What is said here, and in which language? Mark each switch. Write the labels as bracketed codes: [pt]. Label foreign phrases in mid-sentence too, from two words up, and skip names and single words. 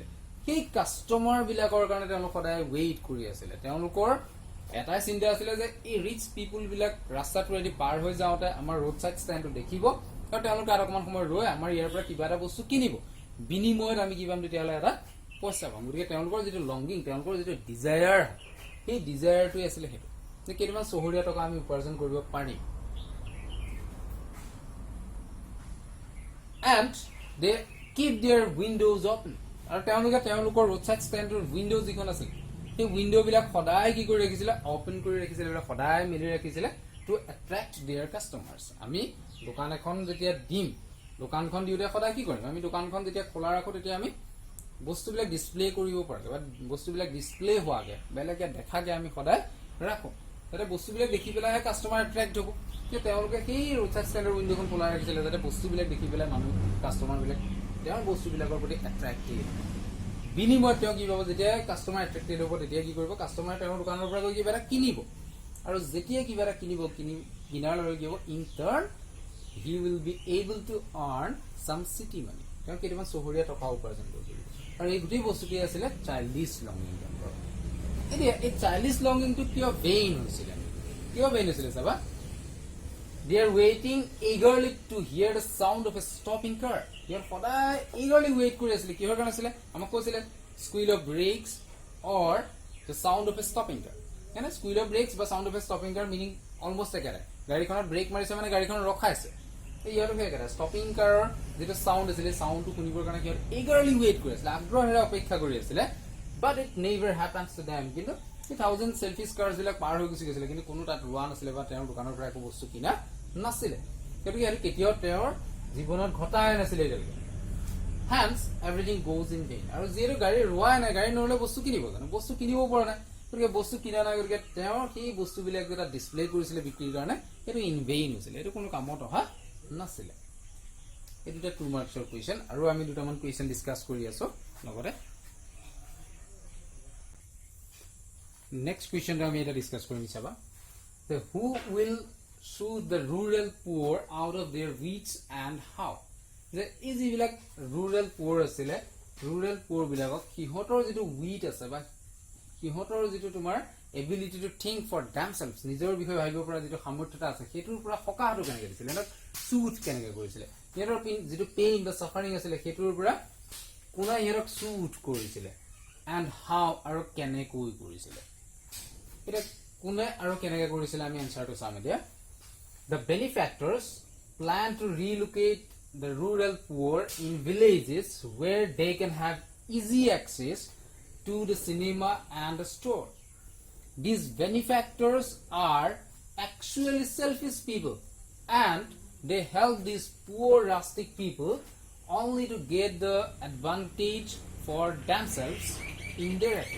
[as] সেই কাষ্টমাৰ বিলাকৰ কাৰণে তেওঁলোক সদায় ৱেইট কৰি আছিল তেওঁলোকৰ এটাই চিন্তা আছিল যে এই [en] rich people [as] বিলাক ৰাস্তাটোৰেদি পাৰ হৈ যাওঁতে আমাৰ [en] road side standটো [as] দেখিব আৰু তেওঁলোকে আৰু অকণমান সময় ৰৈ আমাৰ ইয়াৰ পৰা কিবা এটা বস্তু কিনিব বিনিময়ত আমি কি পাম তেতিয়াহ'লে এটা পইচা পাম গতিকে তেওঁলোকৰ যিটো লংগিং তেওঁলোকৰ যিটো ডিজায়াৰ সেই ডিজায়াৰটোৱে আছিলে সেইটো যে কেইটামান চহৰীয়া টকা আমি উপাৰ্জন কৰিব পাৰিম [en] and they keep their windows open [as] আৰু তেওঁলোকৰ [en] road side standৰ [as] উইন্ডো যিখন আছিল সেই উইন্ডো বিলাক সদায় কি কৰি ৰাখিছিলে ওপেন কৰি ৰাখিছিলে সদায় মেলি ৰাখিছিলে [en] to attract their customers [as] আমি দোকান এখন যেতিয়া দিম দোকানখন দিওঁতে সদায় কি কৰিম আমি দোকানখন যেতিয়া খোলা ৰাখো তেতিয়া আমি বস্তুবিলাক ডিসপ্লে কৰিব পাৰোঁ বা বস্তুবিলাক ডিসপ্লে হোৱাকে বেলেগে দেখাকে আমি সদায় ৰাখো যাতে বস্তুবিলাক দেখি পেলাইহে [en] customer attract [as] হ'ব যে তেওঁলোকে সেই [en] road side standৰ [as] উইন্ডোখন খোলা ৰাখিছিলে যাতে বস্তুবিলাক দেখি পেলাই মানুহ কাষ্টমাৰবিলাক তেওঁৰ বস্তুবিলাকৰ প্ৰতি এট্ৰেক্টেড বিনিময়ত তেওঁ কি পাব যেতিয়া [en] customer attracted [as] হ'ব তেতিয়া কি কৰিব কাষ্টমাৰ তেওঁৰ দোকানৰ পৰা গৈ কিবা এটা কিনিব আৰু যেতিয়া কিবা এটা কিনাৰ লগে কি হ'ব [en] in turn he will be able to earn some city money [as] তেওঁ কেইটামান চহৰীয়া টকা উপাৰ্জন কৰিব আৰু এই গোটেই বস্তুটি আছিলে [en] childish longing [as] এতিয়া এই [en] childish longingটো [as] কিয় ভেইন হৈছিলে চাবা [en] they are waiting eagerly to hear the sound of a stopping car they are [as] সদায় [en] eagerly wait [as] কৰি আছিল কিহৰ কাৰণে আছিল আমাক কৈছিলে [en] squeal of brakes or the sound of a stopping car [as] মানে [en] squeal of brakes [as] বা [en] sound of a stopping car meaning almost [as] একেটাই গাড়ীখনত ব্ৰেক মাৰিছে মানে গাড়ীখন ৰখাইছে এই ইয়াৰ একেটা [en] stopping car [as] যেটা সাউন্ড আছিল সাউন্ডটো শুনিবৰ কাৰণে কি [en] eagerly wait [as] কৰি আছিল আগ্ৰহেৰে অপেক্ষা কৰি আছিল [en] but it never happens to them [as] কিন্তু 1000 [en] selfish cars [as] বিলাক পাৰ হৈ গৈছিল কিন্তু কোনো তাত ৰোৱা নাছিল বা তেওঁৰ দোকানৰ পৰা একো বস্তু কিনা নাছিলে কিন্তু ইয়াৰ কেতিয়াও তেওঁৰ জীৱনত ঘটাই নাছিলে এতিয়ালৈকে [en] hence everything goes in vain [as] আৰু যিহেতু গাড়ী ৰোৱাই নাই গাড়ী নহলে বস্তু কিনিব জানো বস্তু কিনিব পৰা নাই গতিকে বস্তু কিনা নাই গতিকে তেওঁৰ সেই বস্তুবিলাক যেটা ডিসপ্লে কৰিছিলে বিক্ৰীৰ কাৰণে সেইটো [en] in vain [as] হৈছিলে এইটো কোনো কামত অহা নাছিলে এইটো 2 [en] marksৰ question [as] আৰু আমি দুটামান কুৱেশ্যন ডিসকাস কৰি আছো লগতে [en] next questionটো [as] আমি এটা ডিসকাস কৰিম চাবা [en] the who will soothe the rural poor out of their weeds and how [as] যে এই যিবিলাক [en] rural poor [as] আছিলে [en] rural poor [as] বিলাকক কিহতৰ যেটো weed আছে বা কিহতৰ যেটো তোমাৰ [en] ability to think for themselves [as] নিজৰ বিষয়ে ভাবিব পৰা যেটো সামৰ্থ্যতা আছে হেতুৰ পৰা সকাহটো কেনেকৈ দিছিলে না সুট কেনেকৈ কৰিছিলে ইয়াৰ যেটো পেইন বা সাফাৰিং আছিলে হেতুৰ পৰা কোনা ইয়াৰক সুট কৰিছিলে [en] and how [as] আৰু কেনেকৈ কৰিছিলে এটা কোনে আৰু কেনেকৈ কৰিছিলে আমি আনসাৰটো চাম এতিয়া [en] The benefactors plan to relocate the rural poor in villages where they can have easy access to the cinema and the store. These benefactors are actually selfish people and they help these poor rustic people only to get the advantage for themselves indirectly.